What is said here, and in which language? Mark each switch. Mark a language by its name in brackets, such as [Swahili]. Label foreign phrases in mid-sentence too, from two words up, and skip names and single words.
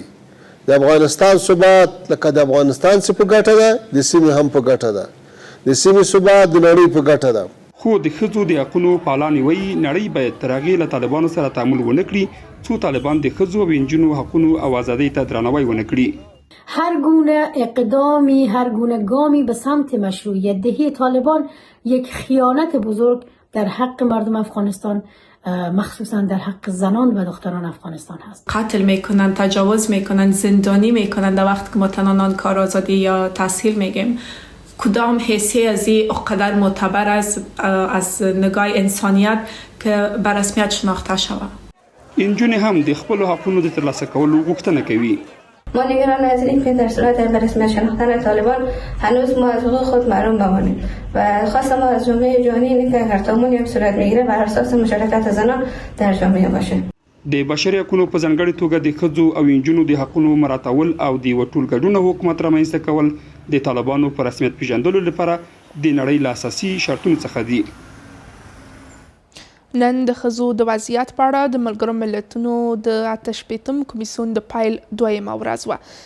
[Pashto] د افغانستان ثبات لکه د افغانستان څه په ګټه ده، د سیمې هم په ګټه ده. د سیمې ثبات د نړۍ په ګټه ده. خو د ښځو د حقونو پالان وایي نړۍ باید تر هغې له طالبانو سره تعامل ونه کړي څو طالبان د ښځو او نجونو حقونو او ازادۍ ته درناوی ونه کړي. [Persian] هر گونه اقدامی، هر گونه گامی به سمت مشروعیت دهی طالبان یک خیانت بزرگ در حق مردم افغانستان، مخصوصا در حق زنان و دختران افغانستان هست. قتل میکنن، تجاوز میکنن، زندانی میکنن در وقت که مثلا کار آزادی یا تحصیل میگیم. کدام حیثیه از این اقدر معتبر از نگاه انسانیت که به رسمیت شناخته شود. [Pashto] نجونې هم د خپلو حقونو د ترلاسه کولو غوښتنه کوي. [Persian] ما نگران از این که در صورت به رسمیت شناختن طالبان هنوز ما از حقوق خود محروم بمانیم و خواست ما از جامعه جهانی اینه که هر تعاملی که صورت میگیره بر اساس مشارکت زنان در جامعه باشه. [Pashto] د بشري حقونو په ځانګړې توګه د ښځو او نجونو د حقونو مراعاتول او د یوه ټولګډونه حکومت رامنځته کول د طالبانو په رسمیت پیژندلو لپاره د نړۍ له اساسي شرطونو څخه دي. نن د ښځو د وضعیت په اړه د ملګرو ملتونو د 88م کمیسیون د پیل 2مه ورځ وه.